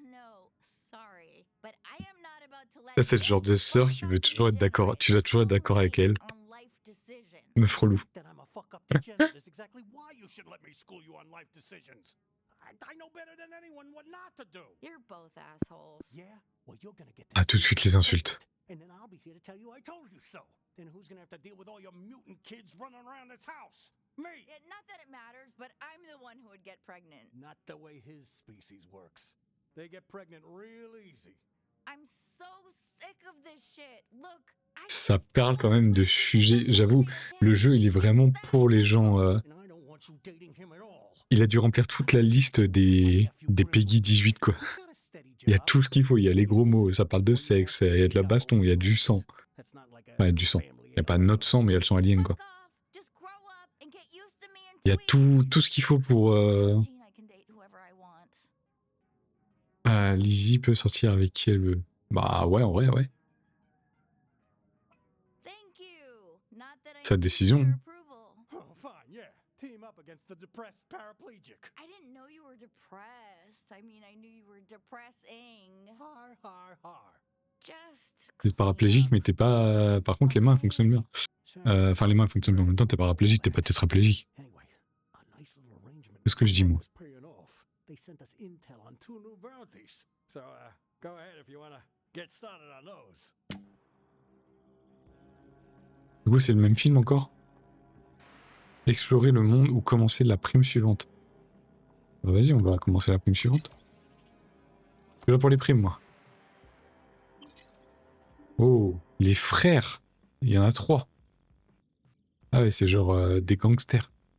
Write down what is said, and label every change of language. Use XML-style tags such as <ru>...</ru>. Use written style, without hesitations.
<en>No, sorry, but I am not about to let</en> <fr>Ça, c'est le genre de sœur qui veut toujours être d'accord. Tu dois toujours être d'accord avec elle. Meuf relou.</fr> <en>That I'm a fuck-up degenerate is exactly why you should let me school you on life decisions. I know better than anyone what not to do. You're both assholes. Yeah? Well, you're gonna get</en> <fr>Ah, tout de suite les insultes.</fr> <en>and then I'll be here to tell you I told you so. Then who's gonna have to deal with all your mutant kids running around this house? Me! Yeah, not that it matters, but I'm the one who would get pregnant. Not the way his species works. They get pregnant real easy. I'm so sick of this shit. Look, I</en> <fr>Ça parle quand même de sujets. J'avoue, le jeu, il est vraiment pour les gens.</fr> <en>And I don't want you dating him at all.</en> <fr>Il a dû remplir toute la liste des Peggy 18, quoi. Il y a tout ce qu'il faut. Il y a les gros mots, ça parle de sexe, il y a de la baston, il y a du sang.</fr> <en>That's not like</en> <fr>Ouais, du sang. Il n'y a pas notre sang, mais il y a le sang alien, quoi.</fr> <en>just grow up and get used to me and</en> <fr>Il y a tout ce qu'il faut pour...</fr> <en>I can date whoever I want.</en> <fr>Lizzie peut sortir avec qui elle veut. Bah ouais, en vrai, ouais.</fr> <en>Thank you. Not that I</en> <fr>Sa</fr> <en>need</en> <fr>décision.</fr> <en>your approval. Oh, fine, yeah. Team up against the depressed paraplegic. I didn't know you were depressed. I mean, I knew you were depressing. Har, har, har. Just</en> <fr>T'es paraplégique, mais t'es pas... Par contre, les mains, elles fonctionnent bien. Enfin, les mains, elles fonctionnent bien. En même temps, t'es paraplégique, t'es pas tétraplégique.</fr> <en>Anyway, a nice little arrangement.</en> <fr>Qu'est-ce que je dis, moi?</fr> <en>was paying off. They sent us intel on 2 new bounties. So, go ahead if you wanna get started on those.</en> <fr>Du coup, c'est le même film encore? Explorer le monde ou commencer la prime suivante? Bah, vas-y, on va commencer la prime suivante. Je suis là pour les primes, moi. Oh, les frères. Il y en a 3. Ah ouais, c'est genre des gangsters.</fr>